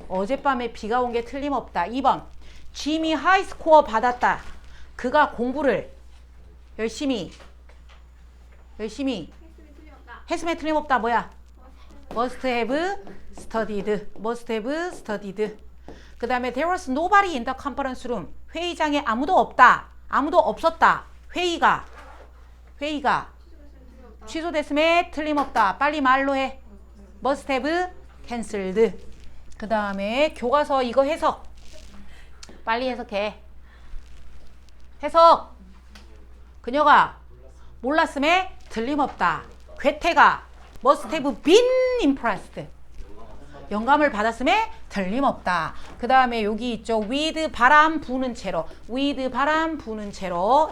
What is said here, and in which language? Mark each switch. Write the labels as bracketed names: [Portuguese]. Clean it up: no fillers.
[Korean] 어젯밤에 비가 온 게 틀림없다. 2번. 짐이 하이스코어 받았다. 그가 공부를 열심히 했음에 틀림없다. 뭐야? [English] must have studied. must have studied. [Korean] 그 다음에 [English] there was nobody in the conference room. [Korean] 회의장에 아무도 없다. 아무도 없었다. 회의가 취소됐음에 틀림없다. 빨리 말로 해. [English] must have cancelled. [Korean] 그 다음에 교과서 이거 해석. 빨리 해석해. 해석. 그녀가 몰랐음에 틀림없다. [English] 괴테가 must have been impressed. [Korean] 영감을 받았음에 틀림없다. 그 다음에 여기 있죠. with 바람 부는 채로. with 바람 부는 채로.